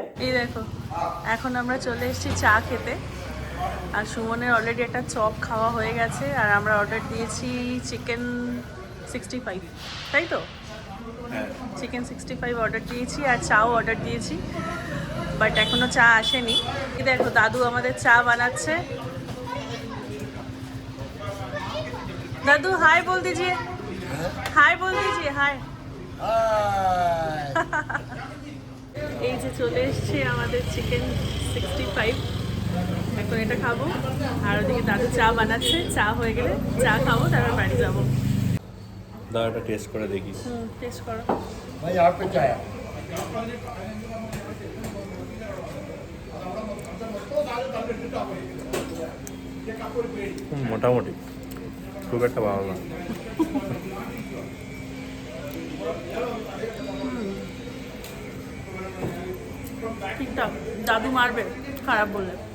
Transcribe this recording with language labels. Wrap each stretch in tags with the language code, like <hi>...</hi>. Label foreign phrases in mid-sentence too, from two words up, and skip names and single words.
<bn>এই দেখো, এখন আমরা চলে এসেছি চা খেতে, আর সুমনের অলরেডি একটা চপ খাওয়া হয়ে গেছে, আর আমরা অর্ডার দিয়েছি চিকেন 65, তাই তো? চিকেন 65 অর্ডার দিয়েছি, আর চাও অর্ডার দিয়েছি, বাট এখনো চা আসেনি। এই দেখো দাদু আমাদের চা বানাচ্ছে।</bn> <hi>दादू हाय बोल दीजिए, हाय बोल दीजिए, हाय।</hi> <bn>এই যে চলে এসছে আমাদের চিকেন 65, এখন এটা খাবো, আর ওদিকে দাদু চা বানাচ্ছে, চা হয়ে গেলে চা খাবো, তারপর বাড়ি যাবো। দাঁড়াটা টেস্ট করে দেখি। টেস্ট করো</bn> <hi>भाई यहाँ पे क्या है?</hi> <bn>মোটামুটি খুব একটা ভালো না। ঠিকঠাক, দাদু মারবে খারাপ বললে।</bn>